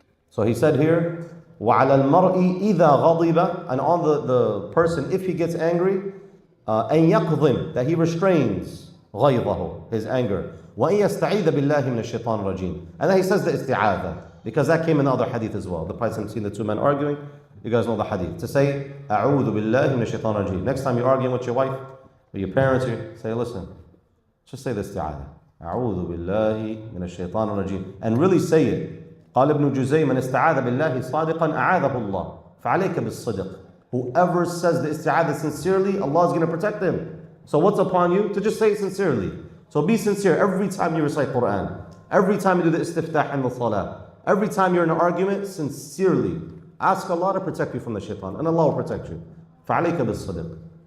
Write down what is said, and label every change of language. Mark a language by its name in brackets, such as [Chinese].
[English] So he said here, وَعَلَى الْمَرْءِ إِذَا غَضِبَ. And on the person, if he gets angry, أَن يَقْضِمْ, that he restrains غَيْظَهُ, his anger. [Arabic] وَأَن يَسْتَعِيذَ بِاللَّهِ مِنَ الشَّيْطَانِ الرَّجِيمِ. [English] And then he says the isti'adha, because that came in the other hadith as well. The Prophet seen the two men arguing. You guys know the hadith. To say, أَعُوذُ بِاللَّهِ مِنَ الشَّيْطَانِ الرَّجِيمِ. Next time you're arguing with your wife, or your parents, you say, listen, just say the isti'adha. [Arabic] أعوذ بالله من الشيطان الرجيم. [English] And really say it. [Arabic] قال ابن جزي من استعاذ بالله صادقا أعاذه الله فعليك بالصدق. [English] Whoever says the isti'adha sincerely, Allah is going to protect him. So what's upon you? To just say it sincerely. So be sincere every time you recite Quran. Every time you do the istiftah in the salah. Every time you're in an argument, sincerely. Ask Allah to protect you from the shaitan. And Allah will protect you. فعليك بالصدق.